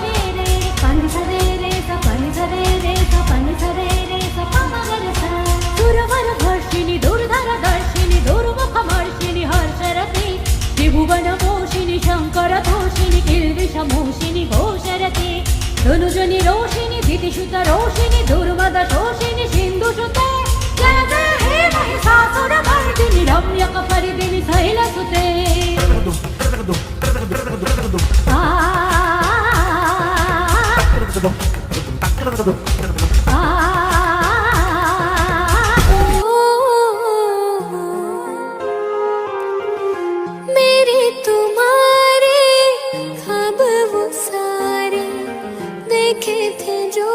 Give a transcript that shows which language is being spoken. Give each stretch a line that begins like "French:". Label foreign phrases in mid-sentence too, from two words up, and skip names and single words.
Sanskrit: रे रे पनि सा रे रे सा पनि सा रे रे सा पनि सा रे रे सा पा मा ग रे सा दूरवरवर्षिणि दूरधरदर्शिनि दूर्मुखवर्षिणि हर्षरते त्रिभुवनपोषिणि शङ्करतोषिनि गिरिविषमोषिनि घोषरते धनुजनि रोषिणि दितिसुत रोषिणि दुर्मदशोषिणि सिन्धुसुते जय जय हे महिषासुरमर्दिनि रम्यकपरिदिनि शैलसुते आ
Hindi: मेरे तुम्हारे ख्वाब वो सारे देखे थे जो